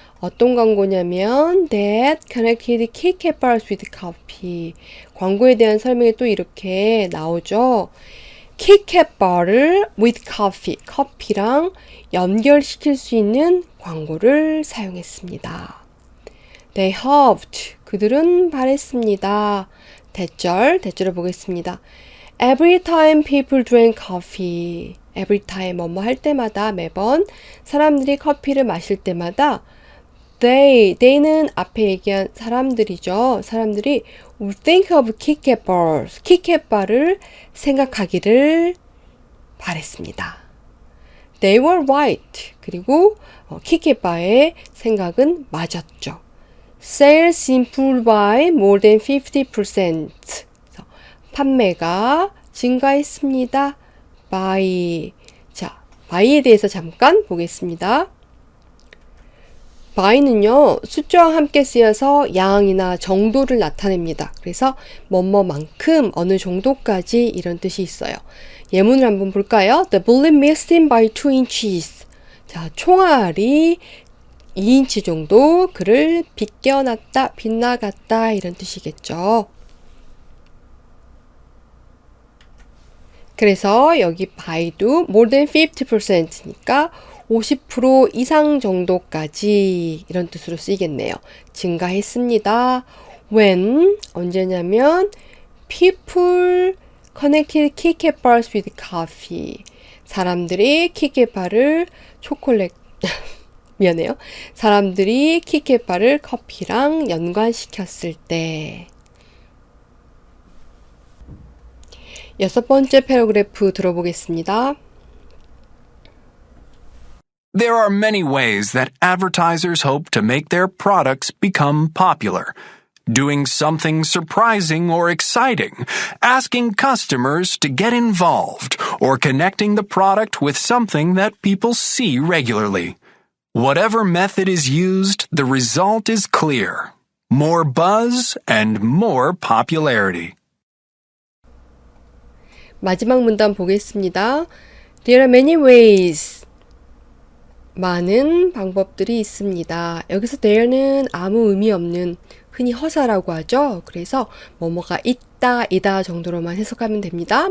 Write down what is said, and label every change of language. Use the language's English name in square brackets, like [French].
[Korean] 어떤 광고냐면 [English] that connected Kit Kat bars with coffee. [Korean] 광고에 대한 설명이 또 이렇게 나오죠. Kit Kat bar를 [English] with coffee, [Korean] 커피랑 연결시킬 수 있는 광고를 사용했습니다. [English] They hoped, [Korean] 그들은 바랬습니다. 대절을 보겠습니다. [English] Every time people drank coffee. Every time [Korean] 뭐뭐 할 때마다, 매번 사람들이 커피를 마실 때마다 they는 앞에 얘기한 사람들이죠. 사람들이 [English] would think of Kit Kat bars. [Korean] Kit Kat bar을 생각하기를 바랬습니다. [English] They were right. [Korean] 그리고 Kit Kat bar의 생각은 맞았죠. [English] Sales improved by more than 50%. [Korean] 판매가 증가했습니다. by. 자, by에 대해서 잠깐 보겠습니다. by는요, 숫자와 함께 쓰여서 양이나 정도를 나타냅니다. 그래서 뭐뭐만큼, 어느 정도까지 이런 뜻이 있어요. 예문을 한번 볼까요? [English] The bullet missed him by 2 inches. [Korean] 자, 총알이 2인치 정도 그를 빗겨놨다, 빗나갔다 이런 뜻이겠죠. 그래서 여기 by도 more than 50%니까 50% 이상 정도까지 이런 뜻으로 쓰이겠네요. 증가했습니다. [English] When, [Korean] 언제냐면 [English] people connected Kit Kat bars with coffee. [Korean] 사람들이 키캣바를 초콜릿 미안해요. 사람들이 키캣바를 커피랑 연관시켰을 때. 여섯 번째 패러그래프 들어보겠습니다. [English] There are many ways that advertisers hope to make their products become popular. Doing something surprising or exciting, asking customers to get involved, or connecting the product with something that people see regularly. Whatever method is used, the result is clear. More buzz and more popularity. [Korean] 마지막 문단 보겠습니다. [English] There are many ways. [Korean] 많은 방법들이 있습니다. 여기서 there는 아무 의미 없는 흔히 허사라고 하죠. 그래서 뭐뭐가 있다, 이다 정도로만 해석하면 됩니다.